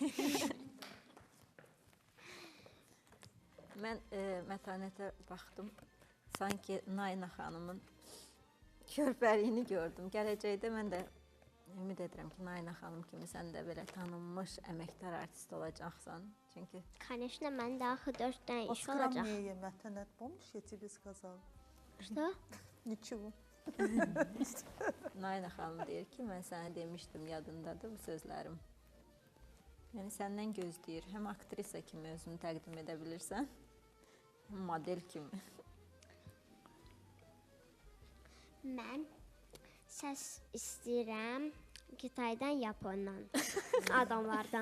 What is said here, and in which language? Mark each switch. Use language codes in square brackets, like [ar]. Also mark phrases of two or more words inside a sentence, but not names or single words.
[az] Mən Mətanətə baxdım. Sanki Nayna xanımın körpəliyini gördüm. Gələcəkdə mən də ümid edirəm ki, Nayna xanım kimi sən də belə tanınmış əməkdar artist olacaqsan. Çünki Конечно, məndə axı 4 dənə iş olacaq. [ru] Поскромнее, Мэтанет, помнишь, я тебе сказала? Что? Ничего. [az] Nayna xanım deyir ki, mən sənə demişdim, yadındadır bu sözlərim. Yəni səndən gözləyir. Həm aktrisa kimi özünü təqdim edə bilirsən, həm model kimi. Mən səs istəyirəm Kitaydan, Yapondan, adamlardan.